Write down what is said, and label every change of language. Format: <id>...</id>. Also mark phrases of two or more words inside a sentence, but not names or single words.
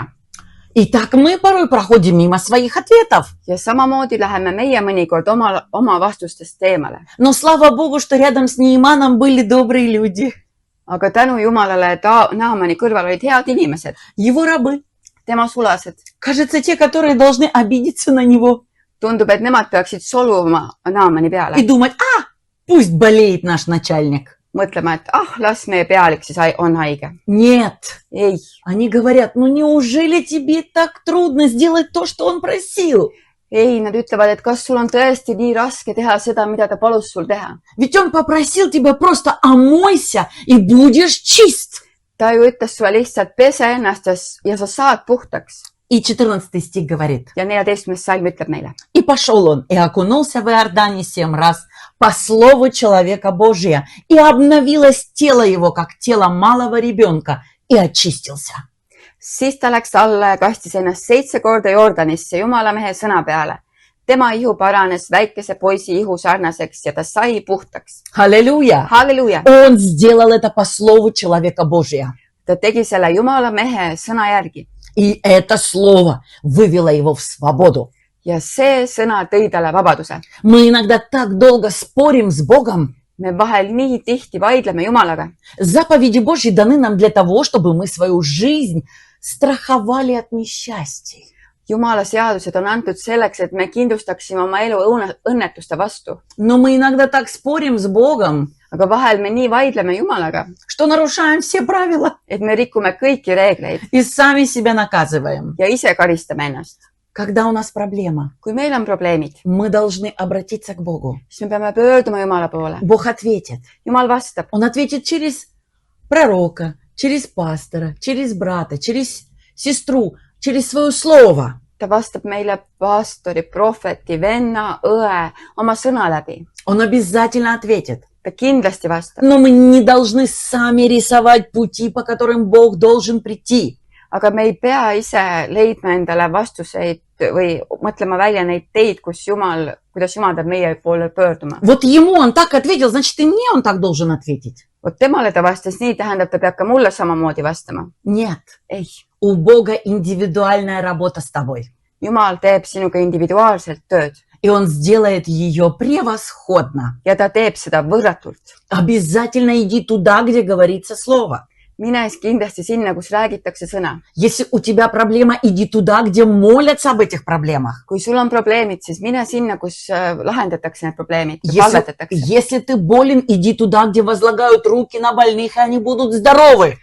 <ru>И так мы порой проходим мимо своих ответов.</ru> <et>Ja samamoodi läheme meie mõnikord oma vastustest eemale.</et> <ru>Но слава Богу, что рядом с Неиманом были добрые люди.</ru> <et>Aga tänu Jumalale, et Naamani kõrval olid head inimesed,</et> <ru>Его рабы.</ru> <et>tema sulased.</et> <ru>Кажется, те, которые должны обидеться на него</ru> <et>Tundub, et nemad peaksid solvuma Naamani</et> <ru>и</ru> <et>peale.</et> <ru>думать, пусть болеет наш начальник.</ru> <et>Mõtlema, et las meie pealik siis on haige.</et> <ru>Нет.</ru> <et>Ei.</et> <ru>Они говорят, ну неужели тебе так трудно сделать то, что он просил?</ru> <et>Ei, nad ütlevad, et kas sul on tõesti nii raske teha seda, mida ta palus sul teha.</et> <ru>Ведь он попросил тебя просто омойся и будешь чист.</ru> <et>Ta ju ütles sulle lihtsalt pese ennast ja sa saad puhtaks.</et> <ru>И 14 стих говорит.</ru> <et>Ja 14. salm ütleb meile.</et> <ru>И пошел он, и окунулся в Иордане 7 раз по слову человека Божия, и обновилось тело его, как тело малого ребенка, и очистился.</ru> <et>Siis ta läks alla ja kastis ennast 7 korda Jordanisse Jumala mehe sõna peale. Tema ihu paranes väikese poisi ihu sarnaseks ja ta sai puhtaks. Halleluja! Halleluja!</et> <ru>Он сделал это по слову человека Божия.</ru> <et>Ta tegi selle Jumala mehe sõna järgi.</et> <ru>И это слово вывело его в свободу.</ru> <et>Ja see sõna tõi talle vabaduse.</et> <ru>Мы иногда так долго спорим с Богом.</ru> <et>Me vahel nii tihti vaidleme Jumalaga.</et> <ru>Заповеди Божьи даны нам для того, чтобы мы свою жизнь страховали от несчастий.</ru> <et>Jumala seadused on antud selleks, et me kindlustaksime oma elu õnnetuste vastu.</et> <ru>Но мы иногда так спорим с Богом,</ru> <et>Aga vahel me nii vaidleme Jumalaga,</et> <ru>что нарушаем все правила</ru> <et>et me rikume kõiki reegleid</et> <ru>и сами себя наказываем.</ru> <et>ja ise karistame ennast.</et> <ru>Когда у нас проблема,</ru> <et>Kui meil on probleemid,</et> <ru>мы должны обратиться к Богу.</ru> <et>siis me peame pöörduma Jumala poole.</et> <ru>Бог ответит.</ru> <et>Jumal vastab.</et> <ru>Он ответит через пророка, через пастора, через брата, через сестру, через свое слово.</ru> <et>Ta vastab meile pastori, prohveti, venna, õe oma sõna läbi.</et> <ru>Он обязательно ответит.</ru> <et>Ta kindlasti vastab.</et> <ru>Но мы не должны сами рисовать пути, по которым Бог должен прийти.</ru> <et>Aga me ei pea ise leidma endale vastuseid või mõtlema välja neid teid, kuidas Jumal peab meie poole pöörduma.</et> <ru>Вот ему он так ответил, значит и мне он так должен ответить.</ru> <et>Vot temale ta vastas nii, tähendab, ta peab ka mulle samamoodi vastama.</et> <ru>Нет.</ru> <et>Ei.</et> <ru>У Бога индивидуальная работа с тобой.</ru> <et>Jumal teeb sinuga individuaalselt tööd.</et> <ru>И он сделает ее превосходно.</ru> <et>Ja ta teeb seda võrratult.</et> <ru>Обязательно иди туда, где говорится слово.</ru> <et>Mine siis kindlasti sinna, kus räägitakse sõna.</et> <ru>Если у тебя проблема, иди туда, где молятся об этих проблемах.</ru> <et>Kui sul on probleemid, siis mine sinna, kus lahendatakse need probleemid ja palvetatakse.</et> <ru>Если ты болен, иди туда, где возлагают руки на больных, и они будут здоровы.</ru>